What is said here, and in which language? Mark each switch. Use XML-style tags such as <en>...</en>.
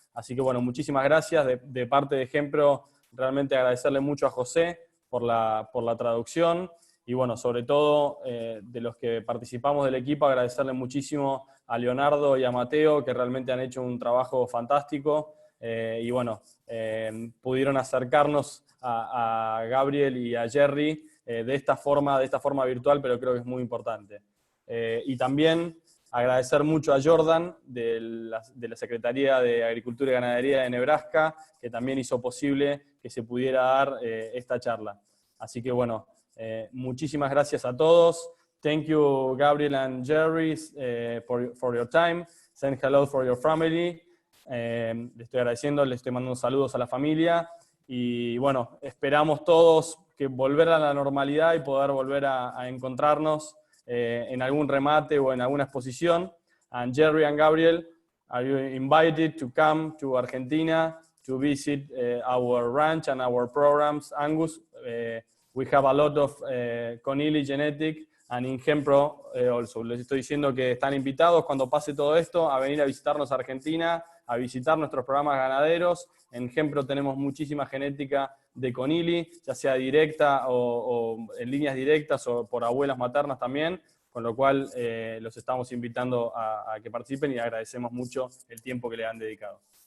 <es>Así que bueno, muchísimas gracias. De parte de Gempro, realmente agradecerle mucho a José por la traducción, y bueno, sobre todo de los que participamos del equipo, agradecerle muchísimo a Leonardo y a Mateo, que realmente han hecho un trabajo fantástico, y bueno, pudieron acercarnos a Gabriel y a Jerry de esta forma virtual, pero creo que es muy importante. Y también agradecer mucho a Jordan de la Secretaría de Agricultura y Ganadería de Nebraska, que también hizo posible que se pudiera dar esta charla. Así que bueno, muchísimas gracias a todos.</es> <en>Thank you, Gabriel and Jerry, for your time. Send hello for your family.</en> <es>Le estoy agradeciendo, le estoy mandando saludos a la familia. Y bueno, esperamos todos que volver a la normalidad y poder volver a encontrarnos en algún remate o en alguna exposición.</es> <en>And Jerry and Gabriel, are you invited to come to Argentina to visit our ranch and our programs, Angus? We have a lot of Connealy genetic and in Gempro also.</en> <es>Les estoy diciendo que están invitados cuando pase todo esto a venir a visitarnos a Argentina, a visitar nuestros programas ganaderos. En Gempro tenemos muchísima genética de Connealy, ya sea directa o en líneas directas o por abuelas maternas también, con lo cual los estamos invitando a que participen, y agradecemos mucho el tiempo que le han dedicado.</es>